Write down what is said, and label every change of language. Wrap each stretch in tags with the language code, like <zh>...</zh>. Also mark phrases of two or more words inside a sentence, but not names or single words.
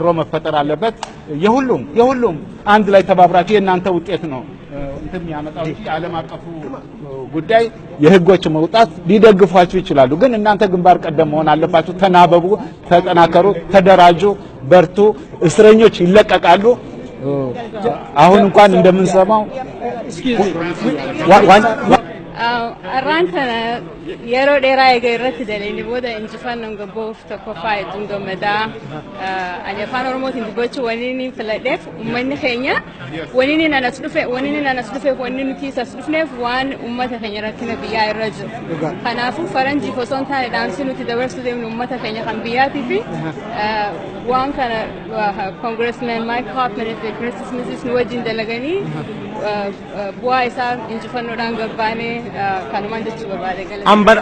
<am>መፈጠር አለበት። የሁሉም አንድ ላይ ተባብራችሁ የእናንተ ውጤት ነው እንትን የሚያመጣው ዓለም አቀፉ ጉዳይ የህጎች መውጣት ሊደግፏችሁ ይችላሉ። ግን እናንተ ግንባር ቀደም መሆን አለባችሁ። ተናበቡ፣ ተጠናከሩ፣ ተደራጁ፣ በርቱ። እስረኞች ይለቀቃሉ። አሁን እንኳን እንደምንሰማው</am> <om>arrantana yero dheeraa eega irratti daleeni booda injifannoon gabboof tokkoffaa hedduun gammadaa ani afaan oromootiin dubbachuu waniin filadheef uummanni keenya waniin anas dhufeef wanni nuti as dhufneef waan uummata keenya rakkina biyyaa irra jiru kanaafuu faranjii osoo hin taane dhaamsi nuti dabarsuu deemnu uummata keenya kan biyyaatii fi waan kana Congressman Mike Hoffman fi Chris Smith nu wajjin dalaganii bu'aa isaa injifannoodhaan gabbaanee kanumaan jechuu barbaade galata.</om>